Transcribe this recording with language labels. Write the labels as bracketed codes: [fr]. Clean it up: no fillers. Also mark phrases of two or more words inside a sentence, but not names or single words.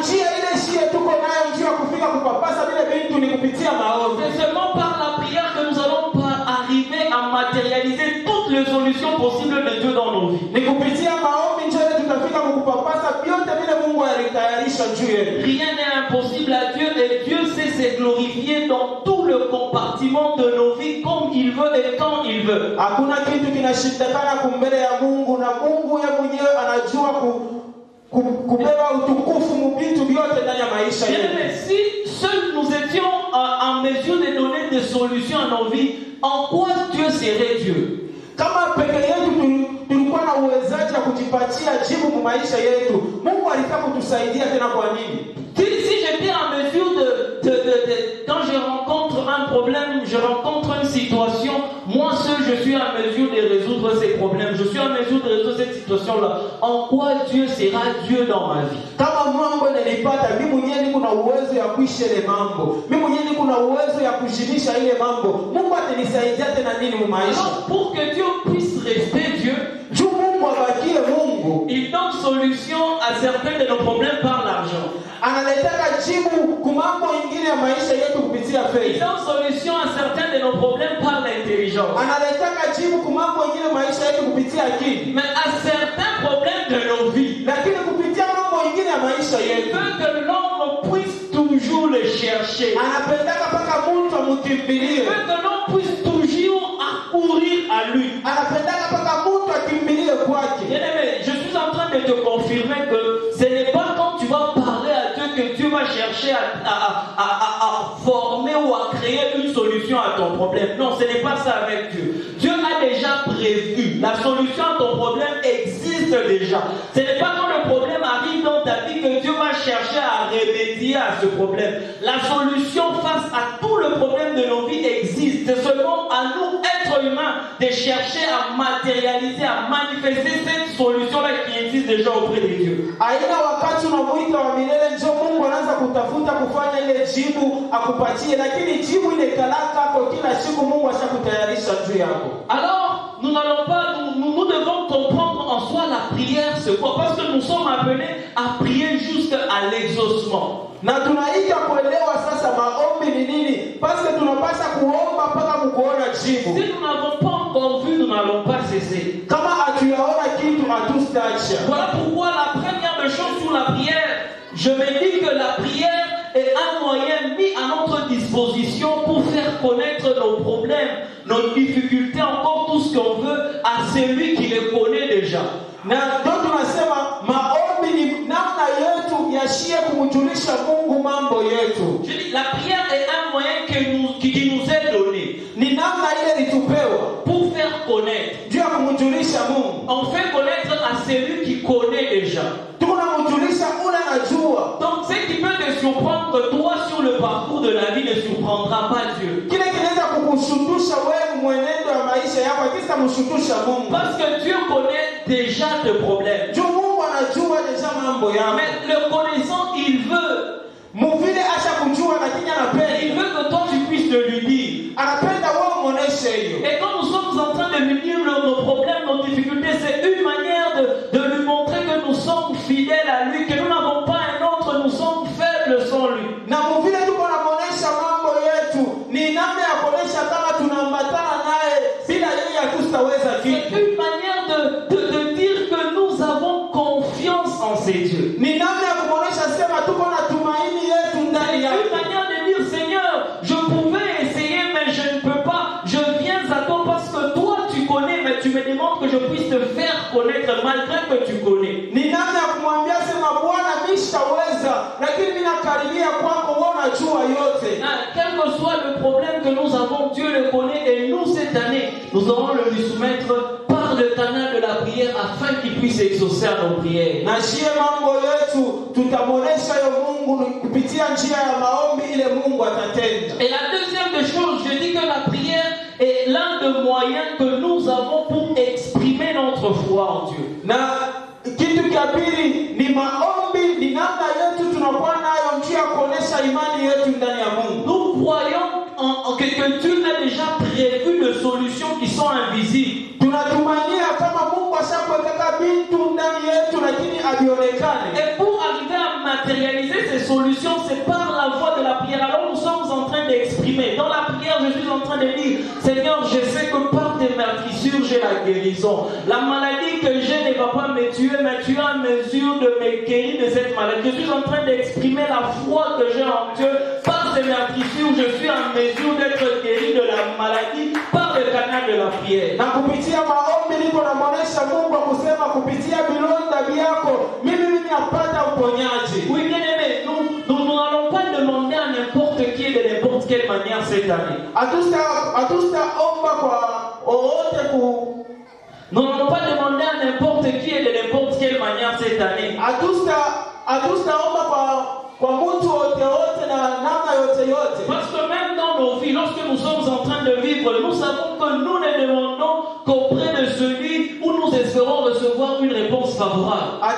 [fr] C'est seulement par la prière que nous allons arriver à matérialiser toutes les solutions possibles de Dieu dans nos vies. Rien n'est impossible à Dieu et Dieu sait ce s'est glorifié dans tout le compartiment de nos vies comme il veut et quand il veut. [sw] Hakuna kitu kinashindikana kumbele ya Mungu, na Mungu yeye mwenyewe anajua kubeba utukufu mbitu vyote ndani ya maisha yetu. [fr] Mais si seuls nous étions en mesure de donner des solutions à nos vies, en quoi Dieu serait Dieu? [sw] Kama peke yetu tulikuwa na uwezaji wa kujipatia jibu kwa maisha yetu, Mungu alitaka kutusaidia tena kwa nini? [fr] Si j'étais en mesure quand je rencontre un problème, je rencontre une situation, moi seul je suis en mesure de résoudre ces problèmes, je suis en mesure de résoudre cette situation-là. En quoi Dieu sera Dieu dans ma vie? [sw] Kama Mungu nilipata mimi mwenyewe niko na uwezo ya kuishi ile mambo, mimi mwenyewe niko na uwezo ya kujimisha ile mambo, Mungu atanisaidia tena nini mu maisha? [fr] Alors pour que Dieu puisse rester Dieu, [sw] Mungu abakie Mungu, [fr] il donne solution à certains de nos problèmes par l'argent. [sw] Analetaka jibu kwa mambo mengine ya maisha yetu kupitia fedha. [fr] Il donne solution à certains de nos problèmes par l'intelligence. [sw] Analetaka jibu kwa mambo mengine ya maisha yetu kupitia akili. [fr] Mais à certains problèmes de nos vies, [sw] lakini kupitia mambo mengine ya maisha yetu, [fr] il veut que l'homme puisse toujours le chercher. [sw] Anapendaka paka mtu amkimbilie. [fr] Il veut que l'homme puisse toujours accourir à lui. [sw] Anapendaka paka mtu akimbilie kwake. [fr] Bien-aimé, je suis en train de te confirmer que ce n'est pas quand tu vas parler à Dieu que Dieu va chercher à former ou à créer une solution à ton problème. Non, ce n'est pas ça avec Dieu. Dieu a déjà prévu. La solution à ton problème existe déjà. Ce n'est pas quand le problème arrive dans ta vie que Dieu va chercher à remédier à ce problème. La solution face à tout le problème de nos vies existe. C'est seulement à nous, êtres humains, de chercher à matérialiser, à manifester cette solution-là qui existe déjà auprès de Dieu. [sw] Aina wakati unamuita wa milele njoo Mungu anaanza kutafuta kufanya ile jibu akupatie, lakini jibu ile kalaka kwa kila siku Mungu ashakutayarisha juu yako. [fr] Alors, nous n'allons pas, nous devons comprendre en soi la prière, c'est quoi? Parce que nous sommes appelés à prier jusqu'à l'exaucement. [sw] Na tunaita kuelewa sasa maombi ni nini? [fr] Parce que [sw] tunapaswa kuomba mpaka kuona jibu. [fr] Si nous n'avons pas encore vu, nous n'allons pas cesser. [sw] Kama hatuyaona kitu hatustaacha. [fr] Voilà pourquoi la première des choses sur la prière, je me dis que la prière est un moyen mis à notre disposition pour faire connaître nos problèmes, nos difficultés, encore tout ce qu'on veut à celui qui les connaît déjà. [sw] Na ndio tunasema maombi ni namna yetu yashie kumjulisha Mungu mambo yetu. [fr] Je dis, la prière est un moyen qui nous est donné. [sw] Ni namna ile litupewa [fr] pour faire connaître. [sw] Dieu ya kumjulisha Mungu. [fr] On fait connaître à celui qui connaît déjà. [sw] Tunamjulisha ule anajua. [fr] Donc ce qui peut te surprendre toi sur le parcours de la vie ne surprendra pas Dieu. [sw] Kile kinaweza kukushutusha wewe mwenendo wa maisha yako kisa mshutusha Mungu. [fr] Parce que Dieu connaît déjà tes problèmes. [sw] Dieu Mungu anajua deja mambo yako. [fr] Mais le connaissant, il veut. [sw] Muvile acha kujua lakini anapenda. [fr] Il veut que toi tu puisses te lui dire. [sw] Anapenda wewe muoneshe hiyo. [fr] Et quand nous sommes en train de lui dire nos problèmes, nos difficultés, c'est une manière de lui montrer que nous sommes fidèles à lui, que nous n'avons pas un autre, nous sommes faibles sans lui. [sw] Na muvile tuko na muonesha mambo yetu, ni namna ya kuonesha kama tunaambatana naye bila yeye hatutaweza kitu. [fr] C'est une manière de dire que nous avons confiance en ces dieux. [sw] Ni namna ya kuonesha sema tuko na tumaini yetu ndani yake. [fr] Une manière de dire Seigneur, je pouvais essayer mais je ne peux pas. Je viens à toi parce que toi tu connais, mais tu me demandes que je puisse te faire connaître malgré que tu connais. [sw] Ni namna ya kumwambia sema Bwana mimi sitaweza, lakini mimi nakaribia kwako wewe unajua yote. [fr] Quel que soit le problème que nous avons, Dieu le connaît et nous cette année, nous allons le lui soumettre par le canal de la prière afin qu'il puisse exaucer à nos prières. [sw] Na shie mambo yetu tutaboresha yo Mungu kupitia njia ya maombi ile Mungu atatenda. [fr] Et la deuxième des choses, je dis que la prière est l'un des moyens que nous avons pour exprimer notre foi en Dieu. [sw] Na kitu cha pili ni maombi, ni namna yetu tunakuwa nayo njia ya kuonesha imani yetu ndani ya Mungu. [fr] Nous croyons que Dieu a déjà prévu des solutions qui sont invisibles. [sw] Tunatumania kama Mungu ashakuweka vitu ndani yetu lakini havionekane. [fr] Et pour arriver à matérialiser ces solutions, c'est par la voie de la prière. Alors nous sommes en train d'exprimer. Dans la prière, je suis en train de dire, Seigneur, je sais que par tes meurtrissures, j'ai la guérison. La maladie que j'ai ne va pas me tuer, mais tu es en mesure de me guérir de cette maladie. Je suis en train d'exprimer la foi que j'ai en Dieu par de meurtrissure, je suis en mesure d'être guéri de la maladie par le canal de la prière. [sw] Na kupitia maombi niko namuonesha Mungu kusema kupitia vilonda vyako mimi napata uponyaji. [fr] Oui, bien aimé, nous n'allons pas demander à n'importe qui de n'importe quelle manière cette année. Nous n'allons pas demander à n'importe qui et de n'importe quelle manière cette année. Parce que même dans nos vies, lorsque nous sommes en train de vivre, nous savons que nous ne demandons qu'auprès de celui où nous espérons recevoir une réponse favorable.